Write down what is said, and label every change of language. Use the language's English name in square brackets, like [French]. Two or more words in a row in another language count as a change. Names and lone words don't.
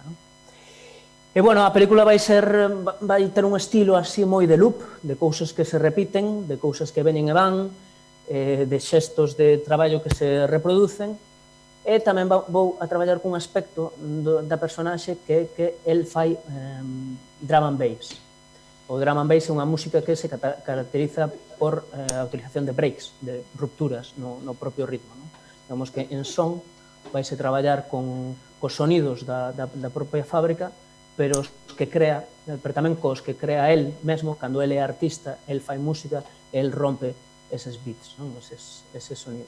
[Galician] E, bueno, a película vai ter un estilo así moi de loop, de cousas que se repiten, de cousas que veñen e van, de xestos de traballo que se reproducen, e tamén vou a traballar cun aspecto da personaxe que el fai [English] drum and bass. [Galician] O [English] drum and bass [Galician] é unha música que se caracteriza por a utilización de breaks, de rupturas no propio ritmo. Digamos que en son vaise traballar cos sonidos da propia fábrica, pero tamén cos que crea el mesmo, cando ele é artista, el fai música, el rompe eses beats, eses sonidos.